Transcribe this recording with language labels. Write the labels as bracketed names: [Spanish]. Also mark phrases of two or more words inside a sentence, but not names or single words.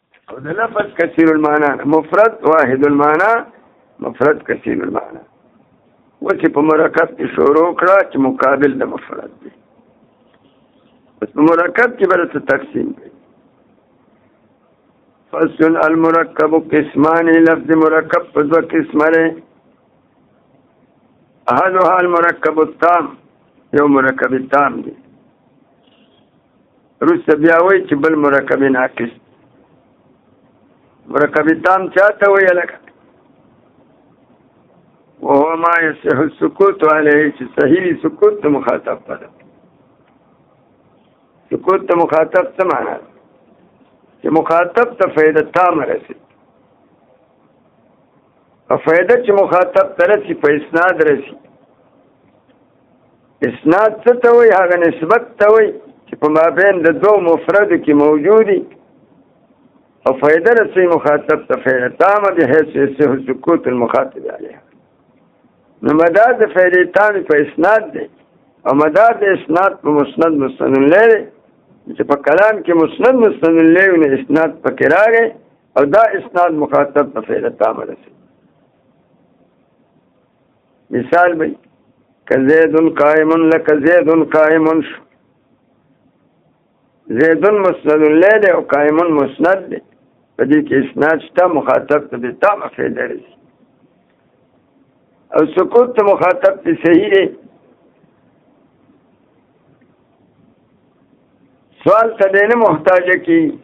[Pashto] او د لفظ کثیر المعنی مفرد واحد المعنی مفرد کثیر المعنی وچې په مرکب کې شروع کړه چې مقابل د مفرد دی بس په مرکب کې به څه تقسیم کوي [Arabic] فصل المرکب قسمان [Pashto] لفظ مرکب په دوه قسمه دی [Arabic] احدها المرکب التام [Pashto] یو مرکب تام دی وروسته بیا وایي چې بل مرکب ناقص مرکب تام چاته وایي لکه [Arabic] وهو ما يصح السكوت عليه [Pashto] چې صحیح سکوت د مخاطب په ده سکوت د مخاطب څه معنا ده چې مخاطب ته فایده تامه رسي او فایده چې مخاطب ته رسي په اسناد رسي اسناد څه ته وایي هغه نسبت ته وایي چې په مابین د دوه مفردو کې موجودي او فایده رسي مخاطب ته فایده تامه [Arabic] بحيث يصح سکوت المخاطب عليها [Pashto] نو مدار د فایده تامه په اسناد دی او مدار د اسناد په مسند مستند الیه چې په کلام کې مسند مستند الیه نه اسناد پکې راغی او دا اسناد مخاطب ته فایده تامه رسي مثال به کزید قائم لك زید قائم زید مسند الیه او قائم مسند دی په دې کې اسناد شته مخاطب ته به تامه فایده رسي او سکوت ته مخاطب ته صحیح دی سوال ته نه محتاج کی